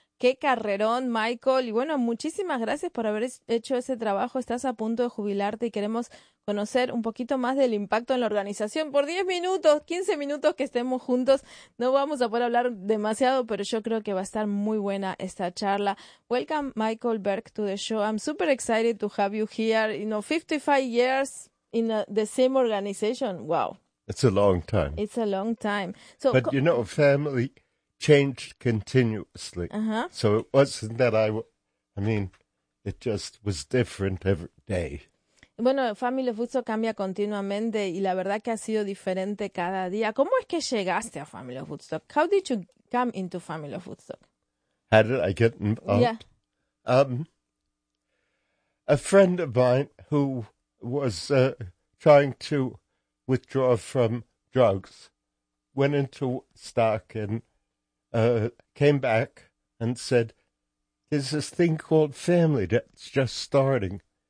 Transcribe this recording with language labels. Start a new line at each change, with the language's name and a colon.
Spanish: ¡Qué carrerón, Michael! Y bueno, muchísimas gracias por haber hecho ese trabajo. Estás a punto de jubilarte y queremos conocer un poquito más del impacto en la organización. Por 10 minutos, 15 minutos que estemos juntos, no vamos a poder hablar demasiado, pero yo creo que va a estar muy buena esta charla.
English: Welcome, Michael Berg, to the show. I'm super excited to have you here. You know, 55 years in the same organization. Wow. It's a long time. It's a long time. So, but you know, family changed continuously. Uh-huh. So it wasn't that I mean, it just was different every day.
Spanish: Bueno, Family of Woodstock cambia continuamente y la verdad que ha sido diferente cada día. ¿Cómo es que llegaste a Family of Woodstock?
English: How did you come into Family of Woodstock? How did I get involved? Yeah. A friend of mine who was trying to withdraw from drugs went into Woodstock and came back and said, there's this thing called family that's just starting.